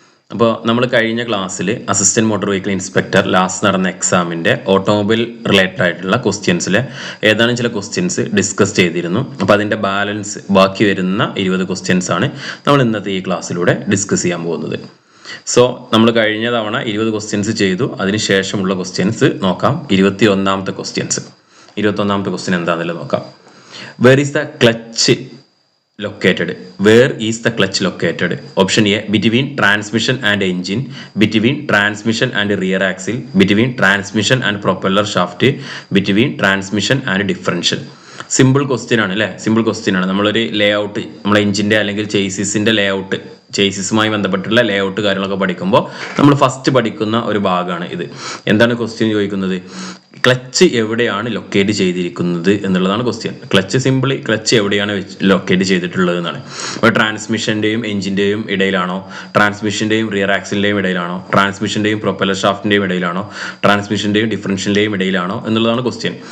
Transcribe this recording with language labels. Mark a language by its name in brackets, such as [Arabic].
[Malayalam] അപ്പോൾ നമ്മൾ കഴിഞ്ഞ ക്ലാസ്സിൽ assistant motor vehicle inspector last നടന്ന എക്സാമിൻ്റെ ഓട്ടോമൊബൈൽ റിലേറ്റഡ് ആയിട്ടുള്ള ക്വസ്റ്റ്യൻസിലെ ഏതാനും ചില ക്വസ്റ്റ്യൻസ് ഡിസ്കസ് ചെയ്തിരുന്നു. അപ്പോൾ അതിൻ്റെ ബാലൻസ് ബാക്കി വരുന്ന 20 ക്വസ്റ്റ്യൻസ് ആണ് നമ്മൾ ഇന്നത്തെ ഈ ക്ലാസ്സിലൂടെ ഡിസ്കസ് ചെയ്യാൻ പോകുന്നത്. സോ നമ്മൾ കഴിഞ്ഞ തവണ 20 ക്വസ്റ്റ്യൻസ് ചെയ്തു. അതിന് ശേഷമുള്ള ക്വസ്റ്റ്യൻസ് നോക്കാം. 21ാമത്തെ ക്വസ്റ്റ്യൻസ്. 21ാമത്തെ ക്വസ്റ്റ്യൻ എന്താണെന്നുള്ളത് നോക്കാം. [English] Where is the clutch located? Where is the clutch located? Option A, between transmission and engine, between transmission and rear axle, between transmission and propeller shaft, between transmission and differential. Simple question ആണ് അല്ലേ? Simple question ആണ്. [Malayalam] നമ്മളൊരു ലേ out, നമ്മളെ എഞ്ചിൻ്റെ അല്ലെങ്കിൽ ചേസിസിൻ്റെ ലേ out, ചേസിസുമായി ബന്ധപ്പെട്ടുള്ള ലേ out കാര്യങ്ങളൊക്കെ പഠിക്കുമ്പോൾ നമ്മൾ ഫസ്റ്റ് പഠിക്കുന്ന ഒരു ഭാഗമാണ് ഇത്. എന്താണ് ക്വസ്റ്റ്യൻ ചോദിക്കുന്നത്? ക്ലച്ച് എവിടെയാണ് ലൊക്കേറ്റ് ചെയ്തിരിക്കുന്നത് എന്നുള്ളതാണ് ക്വസ്റ്റ്യൻ. ക്ലച്ച് എവിടെയാണ് ലൊക്കേറ്റ് ചെയ്തിട്ടുള്ളത് എന്നാണ്. അപ്പോൾ ട്രാൻസ്മിഷൻ്റെയും എഞ്ചിൻ്റെയും ഇടയിലാണോ, ട്രാൻസ്മിഷൻ്റെയും റിയർ ആക്സിലിൻ്റെയും ഇടയിലാണോ, ട്രാൻസ്മിഷൻ്റെയും പ്രൊപ്പല്ലർ ഷാഫ്റ്റിൻ്റെയും ഇടയിലാണോ, ട്രാൻസ്മിഷൻ്റെയും ഡിഫറൻഷ്യലിൻ്റെയും ഇടയിലാണോ എന്നുള്ളതാണ് ക്വസ്റ്റ്യൻ.